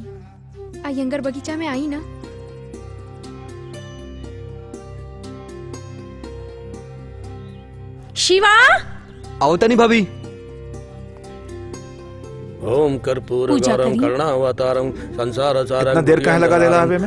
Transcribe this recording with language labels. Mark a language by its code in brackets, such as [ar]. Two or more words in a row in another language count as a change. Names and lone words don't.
[bho] अयंगर बगीचा में आई ना? शिवा आओ तनी भाभी। [sa] ओम कर्पूर गौरम करुणावतारम संसार सारं। [bho] इतना देर काहे लगा देला हमें?